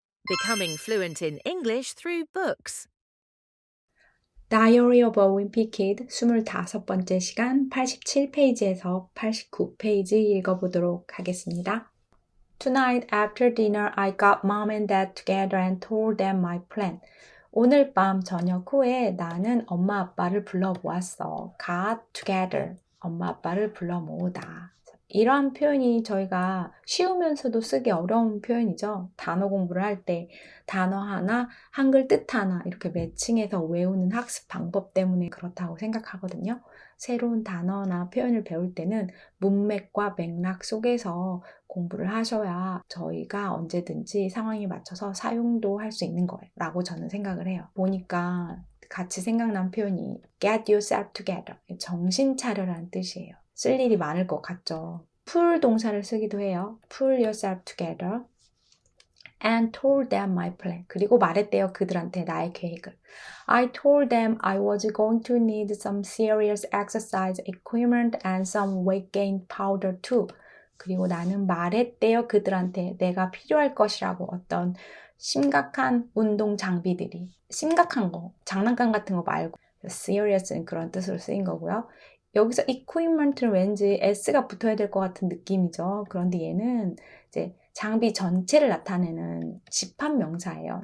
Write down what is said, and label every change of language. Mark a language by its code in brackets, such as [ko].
[en] Becoming fluent in English through books. [ko] Diary of a Wimpy Kid 25번째 시간 87페이지에서 89페이지 읽어보도록 하겠습니다. [en] Tonight after dinner I got mom and dad together and told them my plan. [ko] 오늘 밤 저녁 후에 나는 엄마 아빠를 불러 모았어. [en] Got together. [ko] 엄마 아빠를 불러 모으다. 이러한 표현이 저희가 쉬우면서도 쓰기 어려운 표현이죠. 단어 공부를 할 때 단어 하나, 한글 뜻 하나 이렇게 매칭해서 외우는 학습 방법 때문에 그렇다고 생각하거든요. 새로운 단어나 표현을 배울 때는 문맥과 맥락 속에서 공부를 하셔야 저희가 언제든지 상황에 맞춰서 사용도 할 수 있는 거예요. 라고 저는 생각을 해요. 보니까 같이 생각난 표현이 [en] get yourself together. [ko] 정신 차려라는 뜻이에요. 쓸 일이 많을 것 같죠. pull 동사를 쓰기도 해요. [en] pull yourself together and told them my plan. [ko] 그리고 말했대요. 그들한테 나의 계획을. [en] I told them I was going to need some serious exercise equipment and some weight gain powder too. [ko] 그리고 나는 말했대요. 그들한테 내가 필요할 것이라고 어떤 심각한 운동 장비들이 심각한 거, 장난감 같은 거 말고 serious는 그런 뜻으로 쓰인 거고요. 여기서 equipment는 왠지 s가 붙어야 될 것 같은 느낌이죠. 그런데 얘는 이제 장비 전체를 나타내는 집합 명사예요.